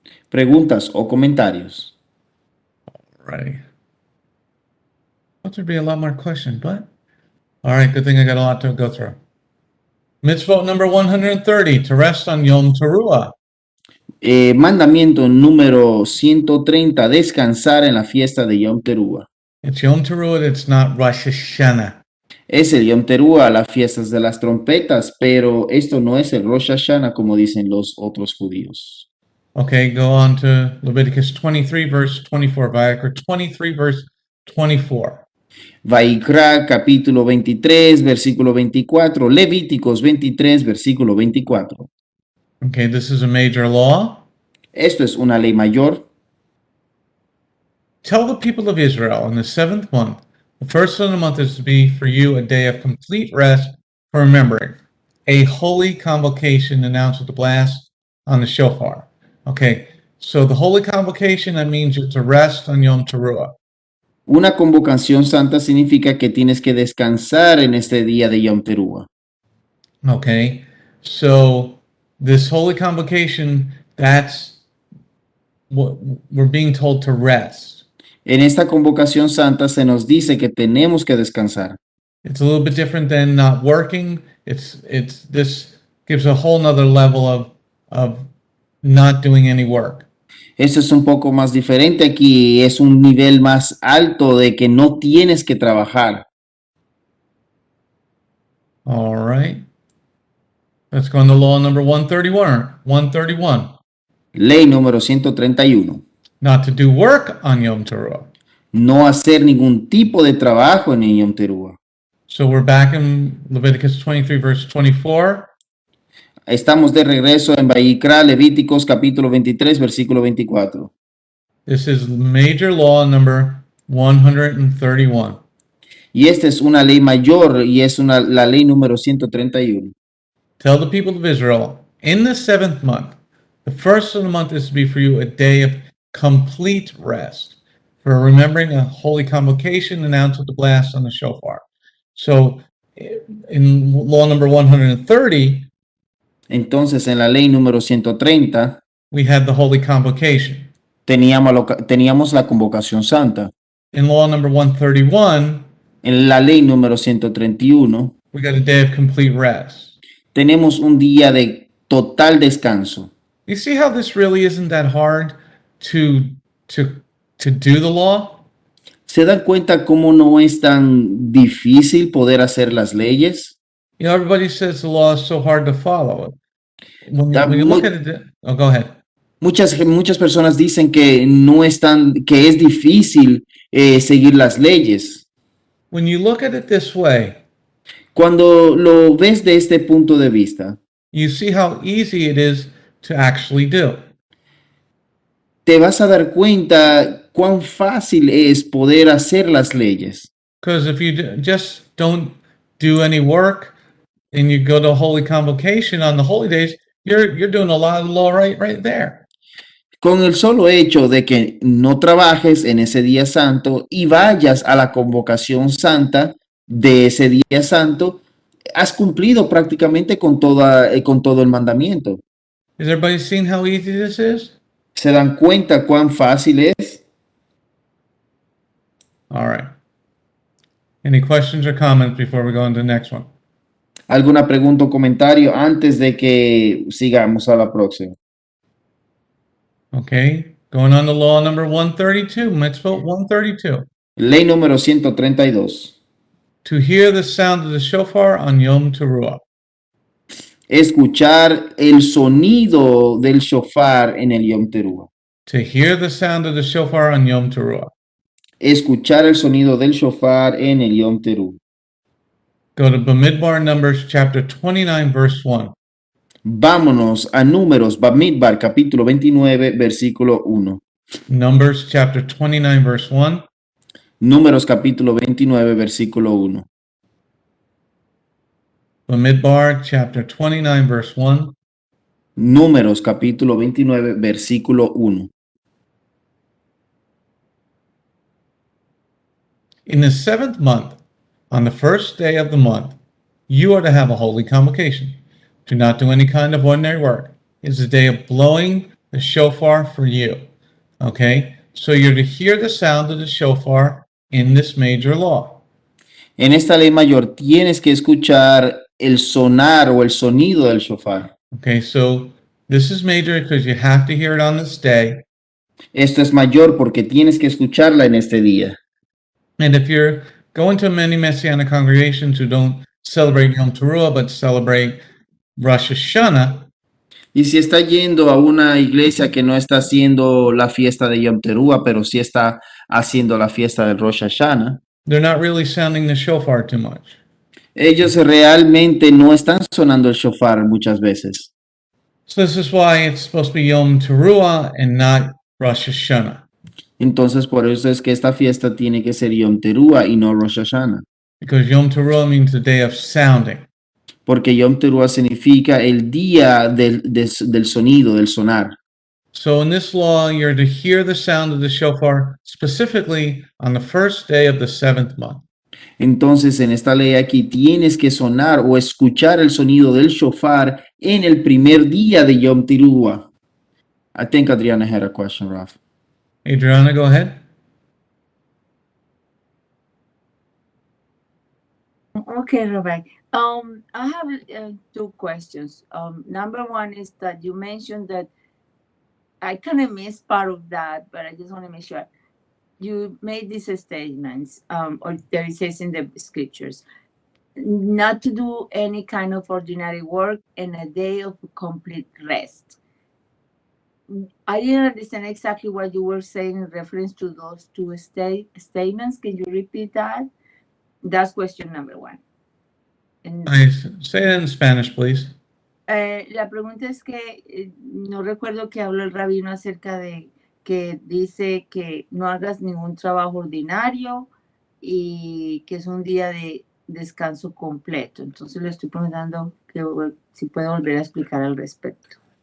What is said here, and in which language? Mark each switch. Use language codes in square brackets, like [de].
[es] ¿Preguntas o comentarios? [en] Alrighty. Thought there'd be a lot more questions, but all right, good thing I got a lot to go through. Mitzvot number 130, to rest on Yom Teruah. [es] Mandamiento número 130, descansar en la fiesta de Yom Teruah. [en] It's Yom Teruah, it's not Rosh Hashanah. [es] Es el Yom Teruah, las fiestas de las trompetas, pero esto no es el Rosh Hashanah como dicen los otros judíos. [en] Okay, go on to Leviticus 23, verse 24, Vayikra 23, verse 24. [es] Vaikra capítulo 23, versículo 24, Levíticos 23, versículo 24. [en] Okay, this is a major law. [es] Esto es una ley mayor. [en] Tell the people of Israel in the 7th month, the first of the month is to be for you a day of complete rest for remembering, a holy convocation announced with the blast on the shofar. Okay, so the holy convocation, that means you're to rest on Yom Teruah. [es] Una convocación santa significa que tienes que descansar en este día de Yom Teruah. [en] Okay, so this holy convocation, that's what we're being told to rest. [es] En esta convocación santa se nos dice que tenemos que descansar. [en] It's a little bit different than not working. It's this gives a whole nother level of not doing any work. [es] Esto es un poco más diferente aquí, es un nivel más alto de que no tienes que trabajar. [en] All right. Let's go on to law number 131. 131. [es] Ley número 131. [en] Not to do work on Yom Teruah. [es] No hacer ningún tipo de trabajo en el Yom Teruah. [en] So we're back in Leviticus 23, verse 24. [es] Estamos de regreso en Vaikra, Levíticos capítulo 23, versículo 24. [en] This is major law number 131. [es] Y esta es una ley mayor y es la ley número 131. [en] Tell the people of Israel, in the 7th month, the first of the month is to be for you a day of complete rest, for remembering a holy convocation announced with the blast on the shofar. So in law number 130, [es] Entonces en la ley número 130 [en] we had the holy convocation. [es] teníamos la convocación santa. [en] In law number 131, [es] En la ley número 131 [en] we got a day of complete rest. [es] tenemos un día de total descanso. [en] You see how this really isn't that hard to do the law? [es] ¿Se dan cuenta cómo no es tan difícil poder hacer las leyes? [en] You know, everybody says the law is so hard to follow. When That you look would- at it, oh, go ahead. [es] Muchas personas dicen que no es que es difícil seguir las leyes. [en] When you look at it this way, [es] Cuando lo ves de este punto de vista, [en] you see how easy it is to actually do. [es] te vas a dar cuenta cuán fácil es poder hacer las leyes. [en] Because if you just don't do any work and you go to holy convocation on the holy days, you're doing a lot of law right there. [es] Con el solo hecho de que no trabajes en ese día santo y vayas a la convocación santa de ese día santo, has cumplido prácticamente con todo el mandamiento. [en] Is everybody seeing how easy this is? [es] ¿Se dan cuenta cuán fácil es? [en] All right. Any questions or comments before we go on to the next one? [es] ¿Alguna pregunta o comentario antes de que sigamos a la próxima? [en] Okay. Going on to law number 132, mitzvot 132. [es] Ley número 132. [en] To hear the sound of the shofar on Yom Teruah. [es] Escuchar el sonido del shofar en el Yom Teruah. [en] To hear the sound of the shofar on Yom Teruah. [es] Escuchar el sonido del shofar en el Yom Teruah. [en] Go to Bamidbar Numbers chapter 29, verse 1. [es] Vámonos a Números, Bamidbar, capítulo 29, versículo 1. [en] Numbers chapter 29, verse 1. [es] Números, capítulo 29, versículo 1. [en] Bamidbar chapter 29, verse 1. [es] Números, capítulo 29, versículo 1. [en] In the seventh month, on the first day of the month, you are to have a holy convocation. Do not do any kind of ordinary work. It's the day of blowing the shofar for you. Okay? So you're to hear the sound of the shofar in this major law. [es] En esta ley mayor tienes que escuchar el sonar o el sonido del shofar. [en] Okay, so this is major because you have to hear it on this day. [es] Esto es mayor porque tienes que escucharla en este día. [en] And if you're going to many Messianic congregations who don't celebrate Yom Teruah but celebrate Rosh Hashanah, [es] Y si está yendo a una iglesia que no está haciendo la fiesta de Yom Teruah, pero sí está haciendo la fiesta del Rosh Hashanah, [en] they're not really sounding the shofar too much. [es] ellos realmente no están sonando el shofar muchas veces. [en] So this is why it's supposed to be Yom Teruah and not Rosh Hashanah, [es] Entonces, por eso es que esta fiesta tiene que ser Yom Teruah y no Rosh Hashanah. [en] because Yom Teruah means the day of sounding. [es] Porque Yom Teruah significa el día del sonido, del sonar. [en] So in this law, you're to hear the sound of the shofar specifically on the first day of the seventh month. [es] Entonces, en esta ley aquí tienes que sonar o escuchar el sonido del shofar en el primer día de Yom Teruah. [en] I think Adriana had a question, Raf. Adriana, go ahead. Okay, Rabbi. I have two questions. Number one is that you mentioned that I kind of missed part of that, but I just want to make sure you made these statements, or there it says in the scriptures, not to do any kind of ordinary work and a day of complete rest. I didn't understand exactly what you were saying in reference to those two statements. Can you repeat that? That's question number one. And, Say it in Spanish, please. [es] la pregunta es que no recuerdo que habló el rabino acerca de que dice que no hagas ningún trabajo ordinario y que es un día de descanso completo. Entonces le estoy preguntando que, si puede volver a explicar al respecto.